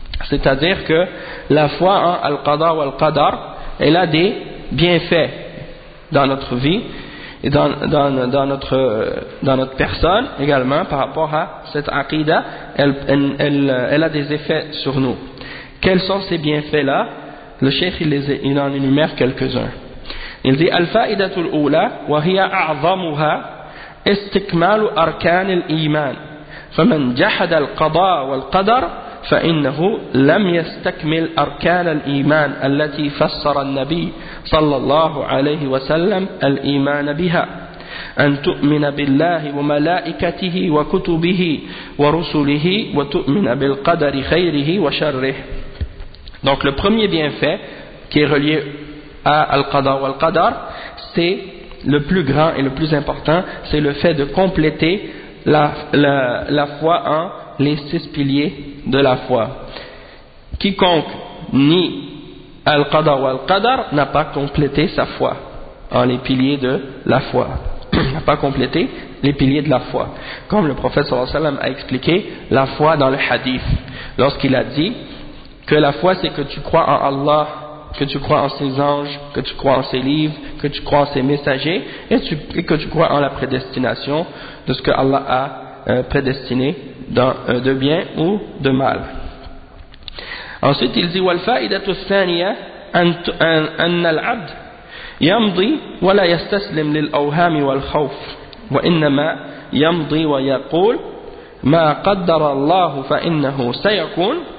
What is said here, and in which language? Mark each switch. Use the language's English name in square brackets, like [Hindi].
[French] C'est-à-dire que la foi en al-qadar wa al-qadar, elle a des bienfaits dans notre vie et dans notre personne également par rapport à cette aqida, elle a des effets sur nous. Quels sont ces bienfaits-là? Le cheikh il en énumère quelques-uns. Il dit [Arabic] الفائدة الأولى وهي أعظمها استكمال أركان الإيمان فمن جحد القضاء والقدر فإنه لم يستكمل أركان الإيمان التي فسر النبي صلى الله عليه وسلم الإيمان بها أن تؤمن بالله وملائكته وكتبه ورسله وتؤمن بالقدر خيره وشره. [French] Donc le premier bienfait qui est relié à Al-Qadar ou Al-Qadar, c'est le plus grand et le plus important, c'est le fait de compléter la foi en les six piliers de la foi. Quiconque nie Al-Qadar ou Al-Qadar n'a pas complété sa foi en les piliers de la foi. N'a pas complété les piliers de la foi. Comme le prophète sallallahu alayhi wa sallam a expliqué la foi dans le hadith, lorsqu'il a dit que la foi, c'est que tu crois en Allah, que tu crois en ses anges, que tu crois en ses livres, que tu crois en ses messagers, et que tu crois en la prédestination de ce que Allah a prédestiné de bien ou de mal. Ensuite, il dit [Arabic] والفائدة الثانية أن العبد يمضي ولا يستسلم للأوهام والخوف وإنما يمضي ويقول ما قدر الله فإنه سيكون.